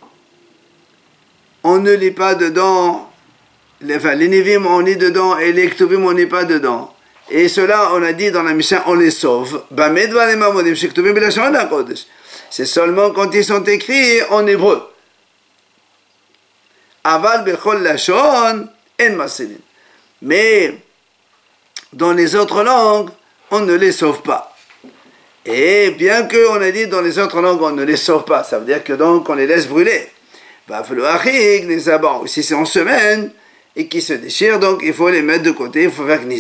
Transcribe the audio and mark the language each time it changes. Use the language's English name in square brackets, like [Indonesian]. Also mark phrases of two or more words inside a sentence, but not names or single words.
[French] On ne lit pas dedans. Les Nevim, on lit dedans, et les Ktuvim, on lit pas dedans. Et cela, on a dit dans la Mishnah, on les sauve. C'est seulement quand ils sont écrits en hébreu. [Hebrew] אבל בכל לשון אין מצילין. [French] Mais dans les autres langues, on ne les sauve pas. Et bien qu'on a dit dans les autres langues, on ne les sauve pas, ça veut dire que donc on les laisse brûler. Si c'est en semaine, et qui se déchirent, donc il faut les mettre de côté, il faut faire Gniza.